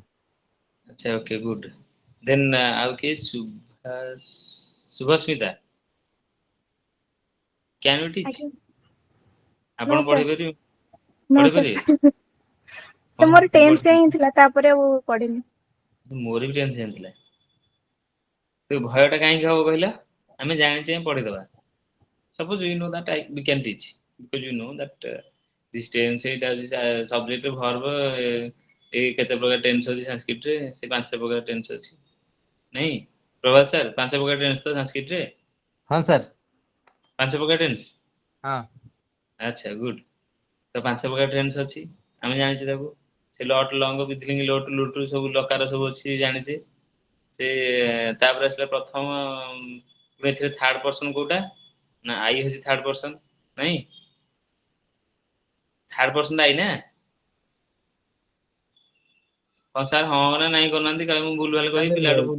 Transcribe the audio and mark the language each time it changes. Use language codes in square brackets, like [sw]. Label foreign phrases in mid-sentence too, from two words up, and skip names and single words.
[en] ଆଚ୍ଛା okay good then [or] ଆଉ କିଏ [en] ଶୁଭସ୍ମିତା can you teach [or] ଆଜ୍ଞା ନୋ ଆପଣ ପଢେଇ ସାର୍ ପାରିବେ ନୋ ପଢେଇ ପାରିବେ ସାର୍ ସେ ମୋର କଣ 10th ଯାଏଁ ହିଁ ଥିଲା ତାପରେ ଆଉ ପଢିନି। ମୋର ବି 10th ଯାଏଁ ଥିଲା ତ ଭୟ ଟା କାହିଁକି ହବ କହିଲ ଆମେ ଜାଣିଛେ ପଢେଇଦବା [en] suppose you know that we can teach because you know that this tense [or] ଏଇଟା ହଉଛି [en] subject verb [or] ଏଇ କେତେ ପ୍ରକାର ଟେନ୍ସ ଅଛି sanskrit ରେ ସେ 5 ପ୍ରକାର ଟେନ୍ସ ଅଛି ନାଇଁ ପ୍ରଭାତ ସାର୍ 5 ପ୍ରକାର ଟେନ୍ସ ତ sanskrit ରେ ହଁ ସାର୍ 5 ପ୍ରକାର ଟେନ୍ସ ହଁ ଆଚ୍ଛା ଗୁଡ୍ ତ 5 ପ୍ରକାର ଟେନ୍ସ ଅଛି ଆମେ ଜାଣିଛେ ତାକୁ ସେ ଲଟ୍ ଲଙ୍ଗ ବିଥଲିଙ୍ଗ ଲୋଟ୍ ଲୁଟ୍ ସବୁ ଲକାର ସବୁ ଅଛି ଜାଣିଛେ ସେ ତାପରେ ଆସିଲା ପ୍ରଥମ ଏଥିରେ [en] third person [or] କୋଉଟା ନା ଆଇ ହଉଛି [en] third person [or] ନାଇଁ [en] third person [or] ଆଇ ନା ହଁ ସାର୍ ହଁ ନା ନାଇଁ କରୁନାହାନ୍ତି କାଳେ ମୁଁ ଭୁଲ ଭାଲ କହି ପିଲାଠୁ ଭୁଲ।